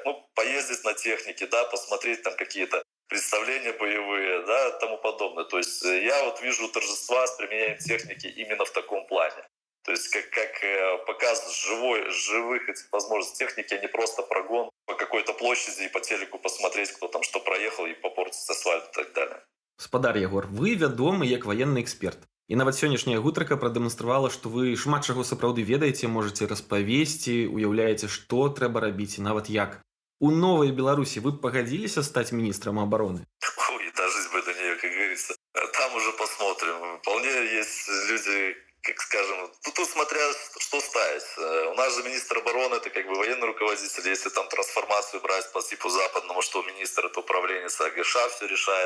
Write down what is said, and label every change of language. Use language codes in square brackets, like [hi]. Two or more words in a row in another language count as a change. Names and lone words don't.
[ru] Ну, поездить на технике, да, посмотреть там какие-то представления боевые, да, и тому подобное. То есть я вот вижу торжества с применением техники именно в таком плане. То есть как показ живых этих возможностей техники, а не просто прогон по какой-то площади и по телеку посмотреть, кто там что проехал и попортить асфальт и так далее. [be] Гаспадар Ягор, вы вядомы як ваенны эксперт. І нават сённяшняя гутарка прадэманстравала, што вы шмат чаго сапраўды ведаеце, можаце распавесці, уяўляеце, што трэба рабіць і нават як. У новай Беларусі вы б пагадзіліся стаць міністрам обороны? [ru] Ой, дожить бы до нее, как говорится. Там уже посмотрим. Вполне есть люди, как скажем, тут смотря что ставить. У нас же министр обороны, это как бы военный руководитель, если там трансформацию брать по типу западному, что министр это управление САГШ все решает.